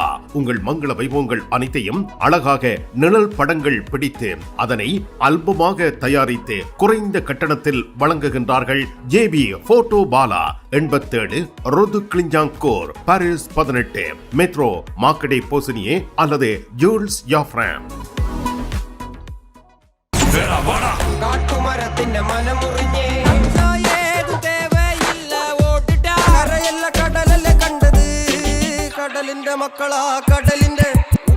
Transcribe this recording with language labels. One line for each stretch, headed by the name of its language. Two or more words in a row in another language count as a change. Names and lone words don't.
Tamil: உங்கள் மங்கள வைபவங்கள் அனைத்தையும் அழகாக நிழல் படங்கள் பிடித்து அதனை ஆல்பமாக தயாரித்து குறைந்த கட்டணத்தில் வழங்குகின்றார்கள். JB போட்டோ பாலா, 87 ரோது கிளிஞ்சாங்கோர், பாரிஸ் 18, மெட்ரோ மார்க்கெட்டை போசனியே அல்லது ஜூல்ஸ் யாஃப்ரான்.
Malayalam: കാട്ടുമരത്തിന്റെ മനമുറിഞ്ഞേ ഏതു തേവയില്ല ഓടിട്ട കരയല്ല കടലല്ലേ കണ്ടത് കടലിന്റെ മക്കളാ കടലിന്റെ